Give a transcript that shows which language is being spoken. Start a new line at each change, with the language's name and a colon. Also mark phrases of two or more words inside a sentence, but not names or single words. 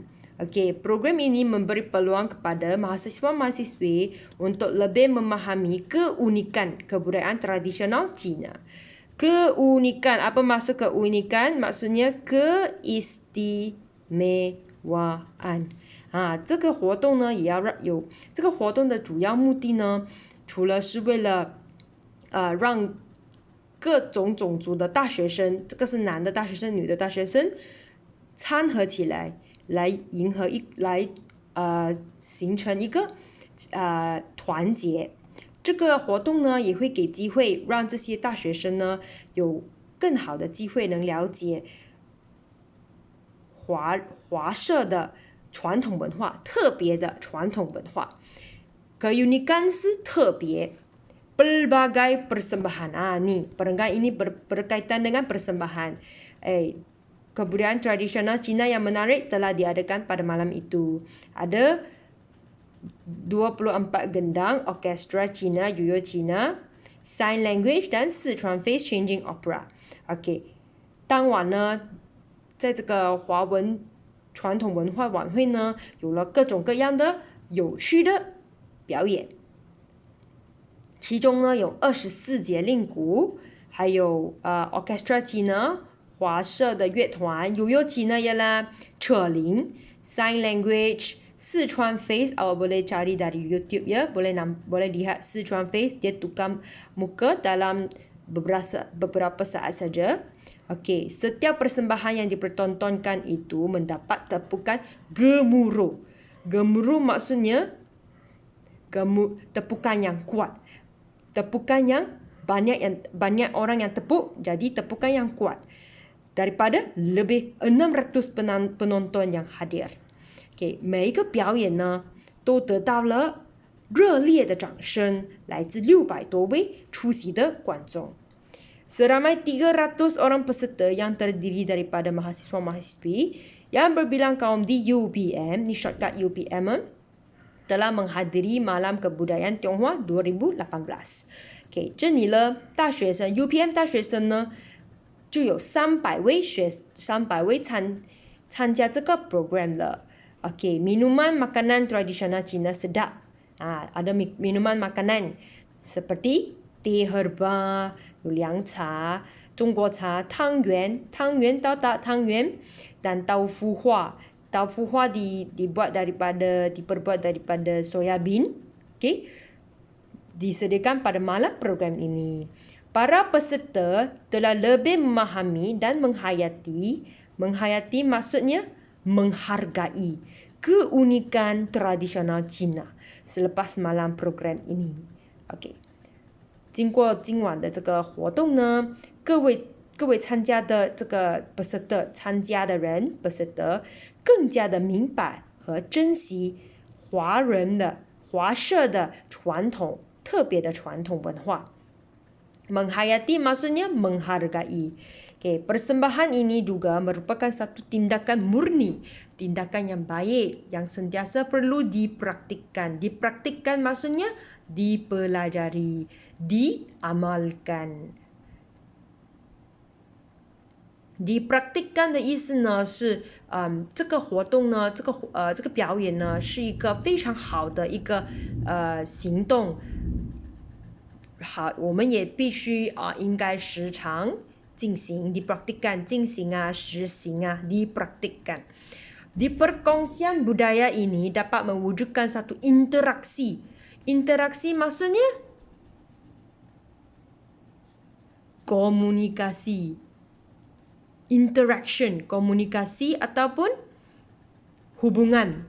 Malay: Okey, program ini memberi peluang kepada mahasiswa-mahasiswi untuk lebih memahami keunikan kebudayaan tradisional Cina. Keunikan, apa maksud keunikan? Maksudnya keistimewaan.
Chinese: 这个活动呢也要有这个活动的主要目的呢，除了是为了让各种种族的大学生，这个是男的大学生、女的大学生参合起来，来形成一个团结。这个活动呢也会给机会让这些大学生呢有更好的机会能了解华社的传统文化，特别的传统文化。Keunikan是特别。
Malay: Pelbagai persembahan. Ni perenggan ini berkaitan dengan persembahan. Kebudayaan tradisional Cina yang menarik telah diadakan pada malam itu. Ada 24 gendang orkestra Cina, Yuyo Cina,
English: Sign Language
Malay: dan Sichuan Face Changing Opera.
Chinese: OK， 当晚呢，在这个华文传统文化晚会呢，有了各种各样的有趣的表演。其中呢有24节令鼓，还有
Malay: orkestra Cina，
Chinese: 华社的乐团
Malay: ，Yuyo Cina ialah
Chinese: 扯铃，
English: Sign Language，
Malay: Sichuan Face awak boleh cari dari YouTube ya, boleh lihat Sichuan Face, dia tukar muka dalam beberapa saat saja. Okey, setiap persembahan yang dipertontonkan itu mendapat tepukan gemuruh. Gemuruh maksudnya tepukan yang kuat. Tepukan yang banyak orang yang tepuk, jadi tepukan yang kuat. daripada lebih 600 penonton yang hadir。
Chinese: OK， 每一个表演呢都得到了热烈的掌声，来自600多位出席的观众。
Malay: Seramai 300 orang peserta yang terdiri daripada mahasiswa-mahasiswi yang berbilang kaum di UPM, ni shortcut UPM, telah menghadiri Malam Kebudayaan Tionghoa 2018。OK，
Chinese: 这里呢，大学生 UPM 大学生呢，就有300位参加这个 program 了。
Malay: OK， minuman makanan tradisional Cina sedap. Ada minuman makanan seperti teh herba, luliang cha,
Chinese: 中国茶, 汤圆
Malay: tahu tak 汤圆 dan taufu hua. Taufu hua diperbuat daripada
English: soya bean.
Malay: Okay, disediakan pada malam program ini. Para peserta telah lebih memahami dan menghayati maksudnya menghargai keunikan tradisional Cina selepas malam program ini.
Chinese: OK， 经过今晚的这个活动呢，各位参加的这个参加的人更加的明白和珍惜华社的特别的传统文化。
Malay: Menghayati maksudnya menghargai. Okay, persembahan ini juga merupakan satu tindakan murni, tindakan yang baik yang sentiasa perlu dipraktikkan. Dipraktikkan maksudnya dipelajari, diamalkan.
Chinese: Dipraktikkan 的意思呢是，这个活动呢，这个表演呢是一个非常好的一个行动。好，我们也必须应该时常进行 dipraktikkan 进行实行 dipraktikkan.
Malay: Di perkongsian budaya ini dapat mewujudkan satu interaksi. Interaksi maksudnya komunikasi. Interaction, komunikasi ataupun hubungan.